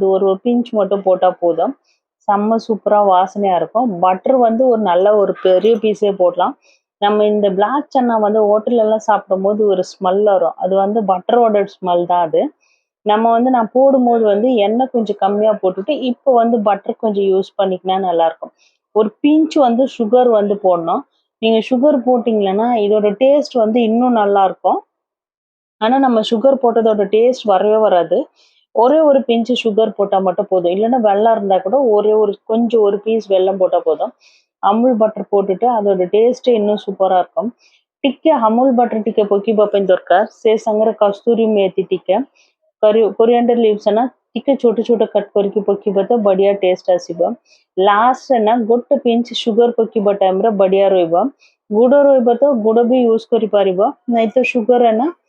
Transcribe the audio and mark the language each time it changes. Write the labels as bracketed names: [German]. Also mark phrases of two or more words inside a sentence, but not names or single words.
[Tamil] ஒரு பிஞ்ச் மட்டும் போட்டா போதும் செம்ம சூப்பரா வாசனையா இருக்கும் பட்டர் வந்து ஒரு நல்ல ஒரு பெரிய பீஸே போடலாம் நம்ம இந்த பிளாக் சன்னா வந்து ஹோட்டல்ல எல்லாம் சாப்பிடும் போது ஒரு ஸ்மெல் வரும் அது வந்து பட்டரோட ஸ்மெல் தான் அது நம்ம வந்து நான் போடும்போது வந்து எண்ணெய் கொஞ்சம் கம்மியா போட்டுட்டு இப்போ வந்து பட்டர் கொஞ்சம் யூஸ் பண்ணிக்கினா நல்லா இருக்கும் ஒரு பிஞ்ச் வந்து சுகர் வந்து போடணும் நீங்க சுகர் போட்டீங்கன்னா இதோட டேஸ்ட் வந்து இன்னும் நல்லா இருக்கும் ஆனா நம்ம சுகர் போட்டதோட டேஸ்ட் வரவே வராது ஒரே ஒரு [English] pinch sugar [Tamil] போட்டா மட்டும் போதும் இல்லைன்னா வெள்ளம் இருந்தா கூட ஒரே ஒரு கொஞ்சம் ஒரு பீஸ் வெல்லம் போட்டா போதும் அமுல் பட்டர் போட்டுட்டு அதோட டேஸ்டே இன்னும் சூப்பரா இருக்கும் [Odia] ଟିକେ ଅମୁଲ ବଟର ଟିକେ ପକେଇବା ପାଇଁ ଦରକାର ସେ ସାଙ୍ଗରେ କସ୍ତୁରୀ ମେଥି ଟିକେ [English] coriander leaves [Odia] ନା ଟିକେ ଛୋଟ ଛୋଟ କଟ୍ କରିକି ପକେଇବା ତ ବଢିଆ ଟେଷ୍ଟ ଆସିବ ଲାଷ୍ଟ ନା ଗୋଟେ [English] pinch sugar [Odia] ପକେଇବା ଟାଇମରେ ବଢିଆ ରହିବ ଗୁଡ ରହିବ ତ ଗୁଡ ବି ୟୁଜ କରିପାରିବ ନାଇଁ ତ ସୁଗର ନା